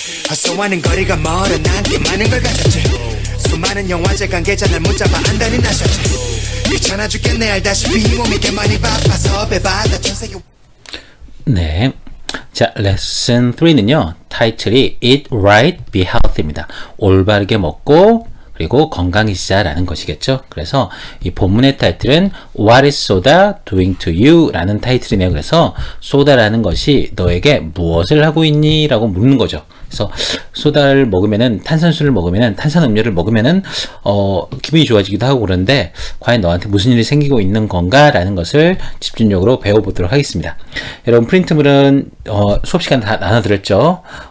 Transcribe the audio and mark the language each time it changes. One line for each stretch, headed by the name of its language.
Korean: 헛소하는 거리가 멀어 난 꽤 많은 걸 가졌지. 수많은 영화제 관계자 날 문자봐 안달이 나셨지. 귀찮아 죽겠네 알다시피 몸이 꽤 많이 바빠서 배받아 전세계. 네. 자, 레슨 3는요, 타이틀이
English: Eat Right, Be Healthy
Korean: 입니다. 올바르게 먹고, 그리고 건강해지자라는 것이겠죠. 그래서 이 본문의 타이틀은
English: What is soda doing to you?
Korean: 라는 타이틀이네요. 그래서 소다라는 것이 너에게 무엇을 하고 있니? 라고 묻는 거죠. 그래서 소다를 먹으면은, 탄산수를 먹으면은, 탄산음료를 먹으면은 기분이 좋아지기도 하고 그런데 과연 너한테 무슨 일이 생기고 있는 건가? 라는 것을 집중적으로 배워보도록 하겠습니다. 여러분 프린트물은 수업 시간 다 나눠드렸죠.